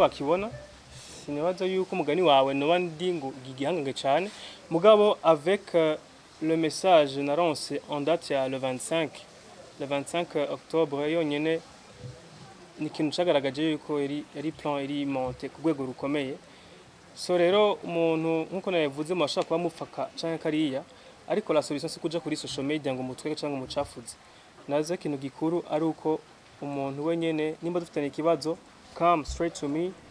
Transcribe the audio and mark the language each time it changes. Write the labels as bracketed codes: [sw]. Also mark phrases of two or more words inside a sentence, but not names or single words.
[rn] bakibona sinibaza yuko umugani wawe no ndi ngo gigihangange cyane mugabo [fr] avec le message [rn] naronse [fr] en date [rn] ya [fr] le 25 octobre [rn] yonyene ni kintu cagaragaje yuko yari plan iri monte ku rwego rukomeye so rero umuntu nkuko navuze mashaka kuba mufaka canke kariya ariko [fr] la solution [rn] si kuja kuri [en] social media [rn] ngo mutwege canke umucafuze naze kintu gikuru ari uko umuntu wenyene nimba dufitanye ikibazo [en] come straight to me